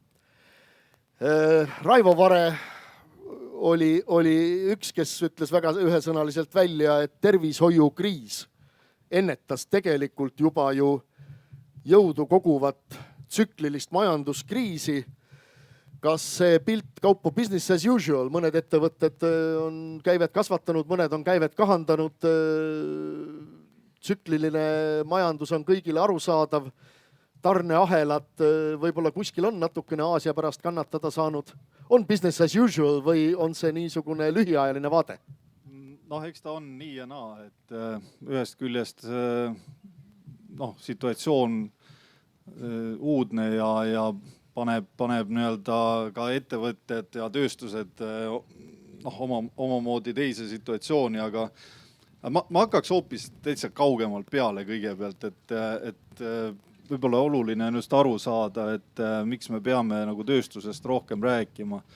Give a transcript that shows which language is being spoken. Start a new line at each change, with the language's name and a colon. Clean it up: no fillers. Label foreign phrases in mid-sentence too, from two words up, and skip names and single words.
Estonian: Raivo Vare oli üks, kes ütles väga ühesõnaliselt välja, et tervishoiukriis ennetas tegelikult juba ju jõudu koguvat tsüklilist majanduskriisi. Kas see pilt kaupu
English: business as usual,
Estonian: mõned ettevõtted on käivet kasvatanud, mõned on käivet kahandanud. Tsükliline majandus on kõigile arusaadav. Tarneahelad võib-olla kuskil on natukene Aasia pärast kannatada saanud. On
English: business as usual
Estonian: või on see niisugune lühiajaline vaade? Noh, eks ta on nii ja naa, et ühest küljest situatsioon uudne ja paneb nii-öelda ka ettevõtted ja tööstused omamoodi teise situatsiooni, aga ma hakkaks hoopis täitsa kaugemalt peale kõigepealt, et võib-olla oluline on just aru saada, et miks me peame nagu tööstusest rohkem rääkima.